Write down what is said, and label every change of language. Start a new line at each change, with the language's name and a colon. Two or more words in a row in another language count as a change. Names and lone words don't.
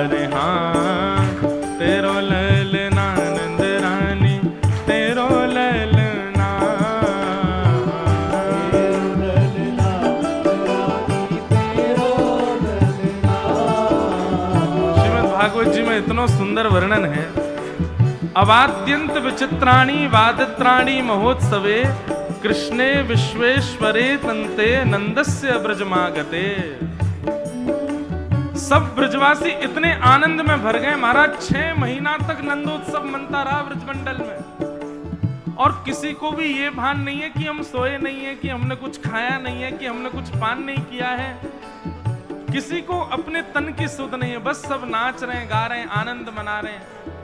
Braj: अरे हाँ तेरो ललना नंद रानी तेरो ललना, तेरो ललना रानी तेरो ललना।
Hindi: श्रीमद् भागवत जी में इतना सुंदर वर्णन है।
Sanskrit: अवाद्यंत विचित्राणि वादित्राणि महोत्सवे कृष्णे विश्वेश्वरे तन्ते नंदस्य ब्रजमागते।
Hindi: सब ब्रजवासी इतने आनंद में भर गए महाराज, 6 महीना तक नंदोत्सव मनता रहा ब्रजमंडल में और किसी को भी ये भान नहीं है कि हम सोए नहीं है, कि हमने कुछ खाया नहीं है, कि हमने कुछ पान नहीं किया है। किसी को अपने तन की सुध नहीं है, बस सब नाच रहे हैं, गा रहे हैं, आनंद मना रहे हैं।